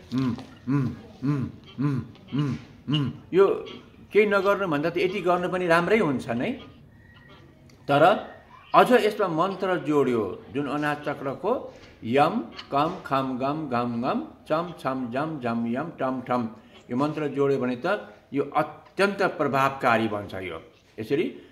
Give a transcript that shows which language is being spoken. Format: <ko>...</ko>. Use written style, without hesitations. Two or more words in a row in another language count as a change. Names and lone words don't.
<ne>यो केही नगर्नु भन्दा त यति गर्नु पनि राम्रै हुन्छ नै। तर अझ यसमा मन्त्र जोड्यो, जुन अनाहत चक्रको यम कम खम गम गम गम चम छम जम जम यम टम ठम, यो मन्त्र जोड्यो भने त यो अत्यन्त प्रभावकारी बन्छ। यो यसरी</ne>